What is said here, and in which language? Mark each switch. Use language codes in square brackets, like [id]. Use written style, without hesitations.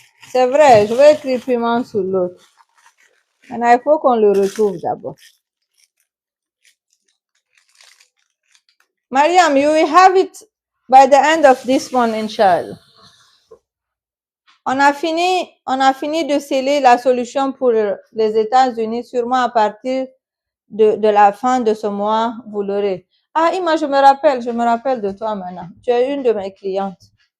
[fr] C'est vrai, je vais écrire piment sur l'autre. Maintenant, il faut qu'on le retrouve d'abord. [en] Mariam, you will have it by the end of this one, Inch'Allah. [fr] On a fini de sceller la solution pour les États-Unis, sûrement à partir de la fin de ce mois, vous l'aurez. Ah, Ima, je me rappelle de toi maintenant. Tu es une de mes clientes.